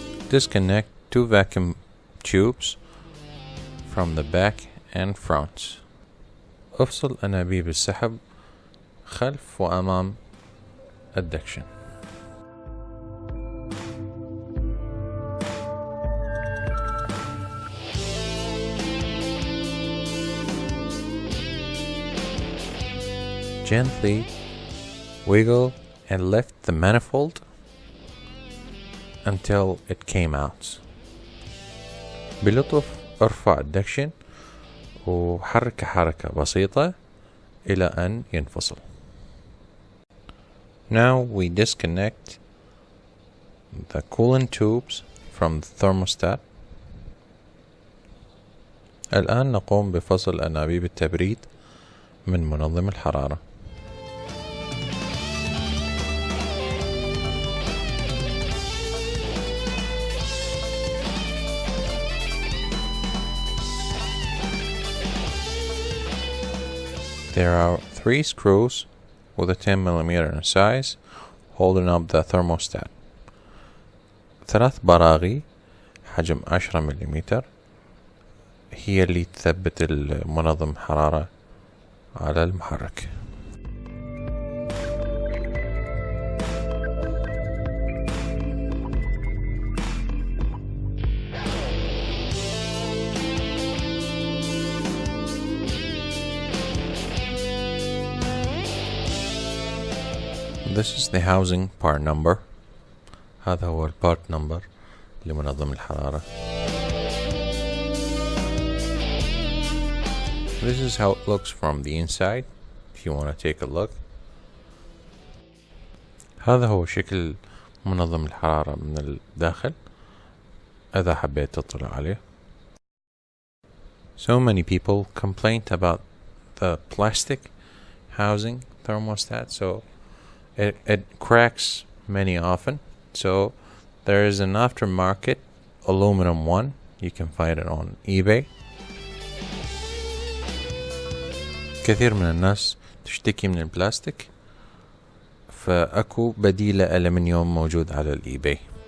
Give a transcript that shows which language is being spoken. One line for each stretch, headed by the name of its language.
English: disconnect two vacuum tubes from the back and front.
Arabic: افصل أنابيب السحب خلف وأمام الدكشن.
English: Gently wiggle and lift the manifold until it came out.
Arabic: بلطف ارفع الدكشن وحرك حركة بسيطة إلى أن ينفصل.
English: Now we disconnect the coolant tubes from the thermostat.
Arabic: الآن نقوم بفصل أنابيب التبريد من منظم الحرارة.
English: There are 3 screws with a 10 mm in size holding up the thermostat.
Arabic: 3 براغي حجم 10 ملم هي اللي تثبت المنظم حرارة على المحرك.
English: This is the housing part number.
Arabic: هذا هو البارت نمبر لمنظم الحرارة.
English: This is how it looks from the inside if you want to take a look.
Arabic: هذا هو شكل منظم الحرارة من الداخل إذا حبيت تطلع عليه.
English: So many people complained about the plastic housing thermostat, so it cracks many often. So there is an aftermarket aluminum one. You can find it on eBay.
Arabic: كثير من الناس تشتكي من البلاستيك، فأكو بديل ألمنيوم موجود على الإيباي.